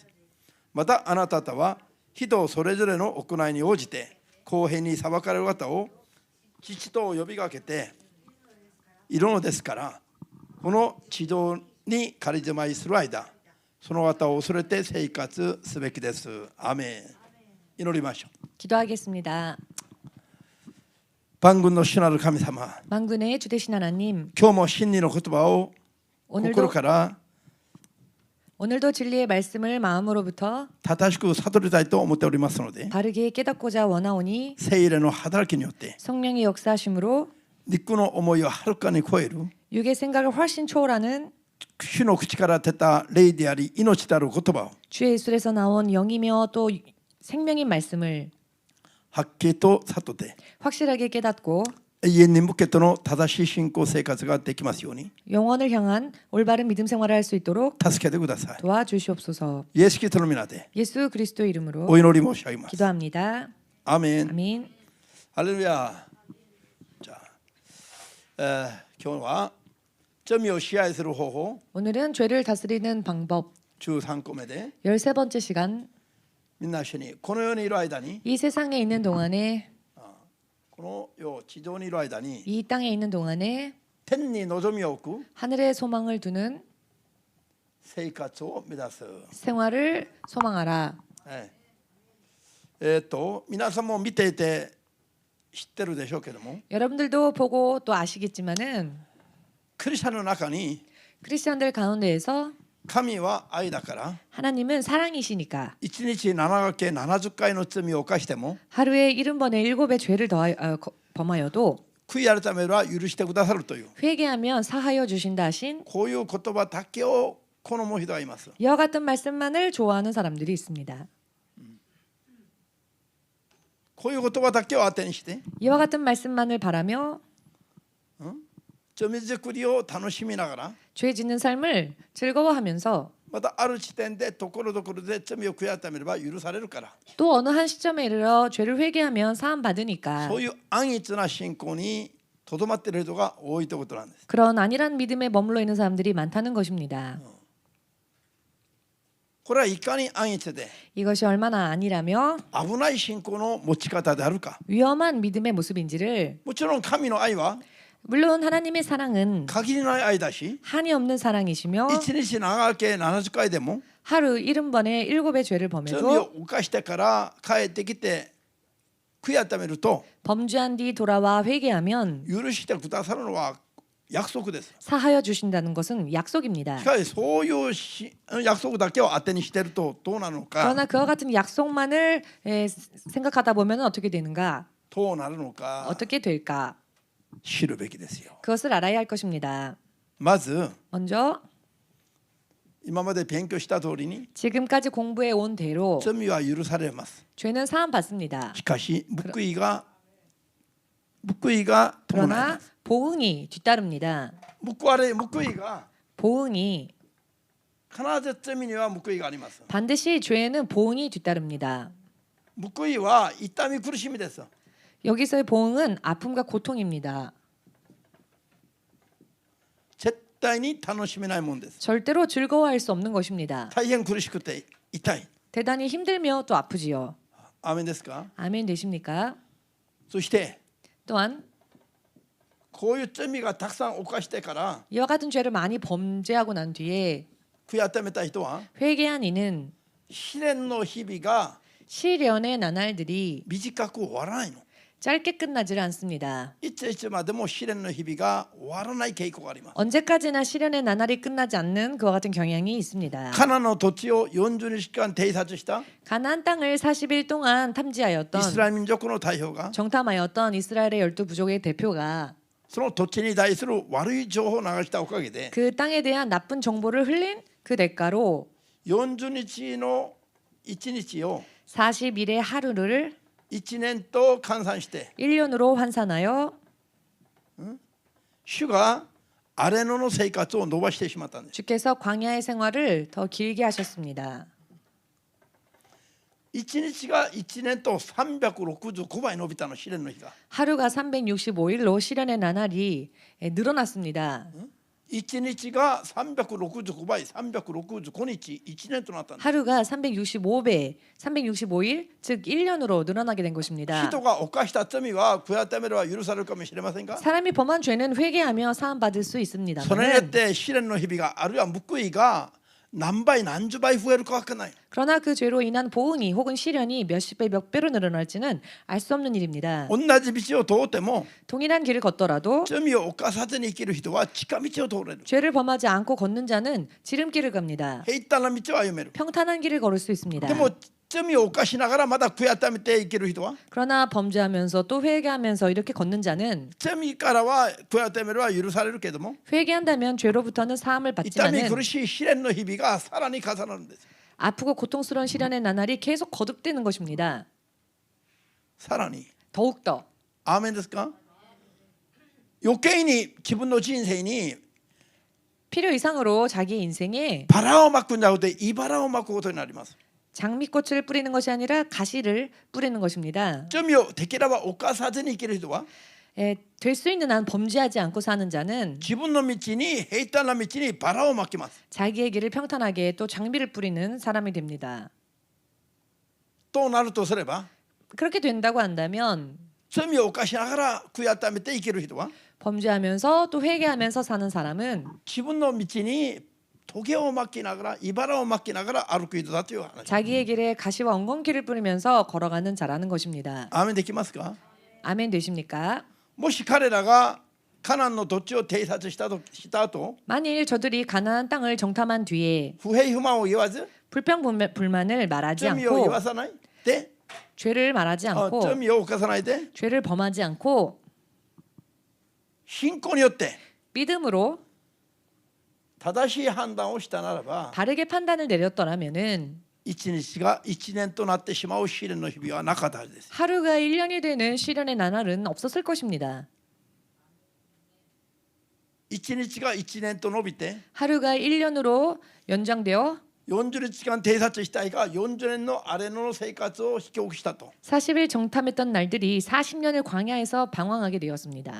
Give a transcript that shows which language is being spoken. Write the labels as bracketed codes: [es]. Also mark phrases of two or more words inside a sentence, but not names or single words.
[ja] またあなた方は人それぞれの行いに応じて公平に裁かれる方を父と呼びかけているのですから、この地上に仮住まいする間、その方を恐れて生活すべきです。アメン。祈りましょう。 [ko] 기도하겠습니다. [ja] 万軍の主なる神様、 [ko] 만군의 주되신 하나님, [ja] 今日も真理の言葉を心 [ko] 오늘도 [ja] から [ko] 오늘도 진리의 말씀을 마음으로부터 [ja] 正しく悟りたいと思っておりますので、 [ko] 바르게 깨닫고자 원하오니 [ja] 聖霊の働きによって [ko] 성령의 역사하심으로 [ja] 肉の思いをはるかに超える [ko] 육의 생각을 훨씬 초월하는 [ja] 主の口から出た霊であり命である言葉を [ko] 주의 입술에서 나온 영이며 또 생명인 말씀을 [ja] はっきりと悟って [ko] 확실하게 깨닫고 [ja] 永遠に向けての正しい信仰生活ができますように [ko] 영원을 향한 올바른 믿음 생활을 할 수 있도록 [ja] 助けてください。 [ko] 도와주시옵소서. [ja] イエス・キリストの皆で [ko] 예수 그리스도 이름으로 [ja] お祈り申し上げます。 [ko] 기도합니다. [ja] アーメン。 [ko] 아멘. [ja] ハレルヤ。じゃあ、今日は罪を支配する方法 [ko] 오늘은 죄를 다스리는 방법 [ja] 13 個目で [ko] 13번째 시간. [ja] みんな一緒にこの世にいる間に [ko] 이 세상에 있는 동안에 [ja] この世地上にいる間に [ko] 이 땅에 있는 동안에 [ja] 天に望みを置く [ko] 하늘에 소망을 두는 [ja] 生活を目指す。 [ko] 생활을 소망하라. [ja] 皆さんも見ていて知ってるでしょうけども [ko] 여러분들도 보고 또 아시겠지만은 [ja] クリスチャンの中に [ko] 크리스천들 가운데에서 [ja] 神は愛だから [ko] 하나님은 사랑이시니까 [ja] 1 日7掛け70回の罪を犯しても [ko] 하루에 70번에 7배 죄를 범하여도 [ja] 悔い改めれば許してくださるという [ko] 회개하면 사하여 주신다 하신 [ja] こういう言葉だけを好む人がいます。 [ko] 이와 같은 말씀만을 좋아하는 사람들이 있습니다. [ja] こういう言葉だけを当てにして [ko] 이와 같은 말씀만을 바라며 [ja] 罪作りを楽しみながら [ko] 죄 짓는 삶을 즐거워하면서 [ja] またある地点でところどころで罪を悔い改めれば許されるから [ko] 또 어느 한 시점에 이르러 죄를 회개하면 사함 받으니까 [ja] そういう安逸な信仰にとどまっている人が多いということなんです。 [ko] 그런 안일한 믿음에 머물러 있는 사람들이 많다는 것입니다. [ja] これはいかに安逸で [ko] 이것이 얼마나 안일하며 [ja] 危ない信仰の持ち方であるか。 [ko] 위험한 믿음의 모습인지를 [ja] もちろん神の愛は [ko] 물론 하나님의 사랑은 [ja] 限りない愛だし [ko] 한이 없는 사랑이시며 [ja] 1 日長け70回でも [ko] 하루 70번에 7배 죄를 [ja] 罪 [ko] 범해도 [ja] を犯してから帰ってきて悔い改めると [ko] 범죄한 뒤 돌아와 회개하면 [ja] 許してくださるのは約束です。 [ko] 사하여 주신다는 것은 약속입니다. [ja] しかしそういう約束だけを当てにしているとどうなるのか [ko] 그러나 그와 같은 약속만을 생각하다 보면 어떻게 되는가? [ja] どうなるのか [ko] 어떻게 될까? [ja] 知るべきですよ。 [ko] 그것을 알아야 할 것입니다. [ja] まず [ko] 먼저 [ja] 今まで勉強した通りに [ko] 지금까지 공부해 온 대로 [ja] 罪は許されます。 [ko] 죄는 사함 받습니다. [ja] しかし報いが伴いま [ko] 그러나 [ja] す。 [ko] 보응이 뒤따릅니다. [ja] 報いが [ko] 보응이 [ja] 必ず罪には報いがあります。 [ko] 반드시 죄에는 보응이 뒤따릅니다. [ja] 報いは痛み苦しみです。 [ko] 여기서의 보응은 아픔과 고통입니다. [ja] 絶対に楽しめないもんです。 [ko] 절대로 즐거워할 수 없는 것입니다. [ja] 大変苦しくて痛い。 [ko] 대단히 힘들며 또 아프지요. [ja] アーメンですか。 [ko] 아멘 되십니까? [ja] そして [ko] 또한 [ja] こういう罪がたくさん犯してから [ko] 이와 같은 죄를 많이 범죄하고 난 뒤에 [ja] 悔い改めた人は [ko] 회개한 이는 [ja] 試練の日々が [ko] 시련의 나날들이 [ja] 短く終わらないの。 [ko] 짧게 끝나질 않습니다. [ja] いついつまでも試練の日々が終わらない傾向があります。 [ko] 언제까지나 시련의 나날이 끝나지 않는 그와 같은 경향이 있습니다. [ja] カナンの土地を40日間偵察した [ko] 가나안 땅을 40일 동안 [ja] イ [ko] 탐지하였던 [ja] スラエル民族の代表が [ko] 정탐하였던 이스라엘의 12부족의 대표가 [ja] その土地に対する悪い情報を流したおかげで [ko] 그 땅에 대한 나쁜 정보를 흘린 그 대가로 [ja] 40 日の1日を [ko] 40일의 하루를 [ja] 1 年と換算して [ko] 1년으로 환산하여 [ja] 主が荒れ野の生活を伸ばしてしまったんです。 [ko] 주께서 광야의 생활을 더 길게 하셨습니다. [ja] 1 日が1年と365倍伸びたの、試練の日が。 [ko] 하루가 365일로 시련의 나날이 늘어났습니다. [ja] 1 日が365倍、365日、1年となったんです。 [ko] 하루가 365배, 365일, 즉 1년으로 늘어나게 된 것입니다. [ja] 人が犯した罪は悔い改めれば許されるかもしれませんが、 [ko] 사람이 범한 죄는 회개하며 사함 받을 수 있습니다. [ja] それによって試練の日々があるいは報いが何倍何十倍増えるかわかんない。 [ko] 그러나 그 죄로 인한 보응이 혹은 시련이 몇십 배, 몇 배로 늘어날지는 알 수 없는 일입니다. [ja] 同じ道を通っても [ko] 동일한 길을 걷더라도 [ja] 罪を犯さずに生きる人は近道を通れる。 [ko] 죄를 범하지 않고 걷는 자는 지름길을 갑니다. [ja] 平坦な道を歩める。 [ko] 평탄한 길을 걸을 수 있습니다. [ja] でも罪を犯しながらまた悔やめて生きる人は [ko] 그러나 범죄하면서 또 회개하면서 이렇게 걷는 자는 [ja] 罪からは悔やめるは許されるけども [ko] 회개한다면 죄로부터는 사함을 [ja] 痛み [ko] 받지만은 [ja] 苦しい試練の日々がさらに重なるんです。 [ko] 아프고 고통스러운 시련의 나날이 계속 거듭되는 것입니다. [ja] さらに [ko] 더욱더 [ja] アーメンですか。余計に自分の人生に [ko] 필요 이상으로 자기 인생에 [ja] バラをまくんじゃなくて茨をまくことになります。 [ko] 장미꽃을 뿌리는 것이 아니라 가시를 뿌리는 것입니다. [ja] 罪をできれば犯さずに生きる人は [ko] 될 수 있는 한 범죄하지 않고 사는 자는 [ja] 自分の道に平坦な道にバラをまきます。 [ko] 자기의 길을 평탄하게 또 장미를 뿌리는 사람이 됩니다. [ja] となるとすれば [ko] 그렇게 된다고 한다면 [ja] 罪を犯しながら悔やめて生きる人は [ko] 범죄하면서 또 회개하면서 사는 사람은 [ja] 自分の道にトゲをまきながら茨をまきながら歩く人だという話。 [ko] 자기의 길에 가시와 엉겅퀴를 뿌리면서 걸어가는 자라는 것입니다. [ja] アーメンできますか。 [ko] 아멘 되십니까? [ja] もし彼らがカナンの土地を偵察した後 [ko] 만일 저들이 가나안 땅을 정탐한 뒤에 [ja] 不平不満を言わず [ko] 불평불만을 말하지 [ja] 罪を言 [ko] 않고 [ja] わさないで [ko] 죄를 말하지 않고 [ja] 罪を犯さないで [ko] 죄를 범하지 않고 [ja] 信仰によって [ko] 믿음으로 [ja] 正しい判断をしたならば [ko] 다르게 판단을 내렸더라면은 [ja] 一日が一年となってしまう試練の日々はなかったはずです。 [ko] 하루가 1년이 되는 시련의 나날은 없었을 것입니다. [ja] 一日が一年と伸びて [ko] 하루가 1년으로 연장되어 [ja] 40 日間偵察したいが40年の荒れ野の生活を引き起こしたと。 [ko] 40일 정탐했던 날들이 40년을 광야에서 방황하게 되었습니다.